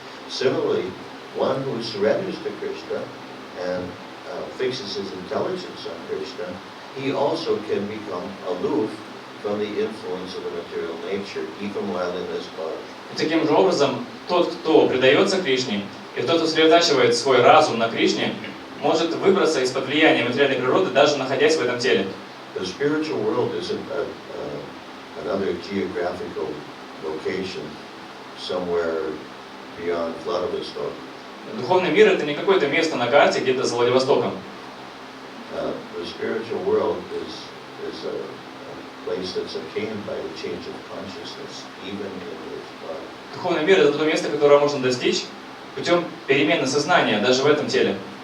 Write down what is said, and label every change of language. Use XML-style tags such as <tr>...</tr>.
<en>Similarly, one who surrenders to Krishna and fixes his intelligence on Krishna, he also can become aloof from the influence of the material nature, even while in this body.</en> <ru>Таким же образом, тот, кто предается Кришне, и тот, кто сосредотачивает свой разум на Кришне, может выбраться из-под влияния материальной природы, даже находясь в этом теле.</ru> <en>The spiritual world isn't another geographical location somewhere beyond Vladivostok.</en> <ru>Духовный мир — это не какое-то место на карте где-то за Владивостоком.</ru> <en>The spiritual world is a place that's attained by the change of consciousness, even in this body.</en> <ru>Духовный мир — это то место, которое можно достичь путем перемены сознания, даже в этом теле.</ru>